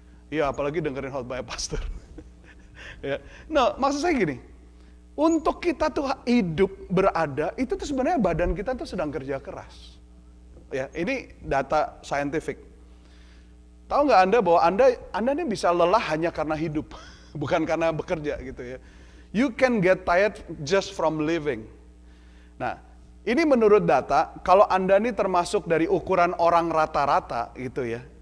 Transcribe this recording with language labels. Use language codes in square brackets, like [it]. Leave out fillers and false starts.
[id] Iya, apalagi dengerin khotbah Pastor. Ya. Nah, maksud saya gini. Untuk kita tuh hidup berada, itu tuh sebenarnya badan kita tuh sedang kerja keras. Ya, ini data scientific. Tahu nggak Anda bahwa Anda nih bisa lelah hanya karena hidup, bukan karena bekerja gitu ya. [en] You can get tired just from living. [id] Nah, ini menurut data, kalau Anda nih termasuk dari ukuran orang rata-rata gitu ya.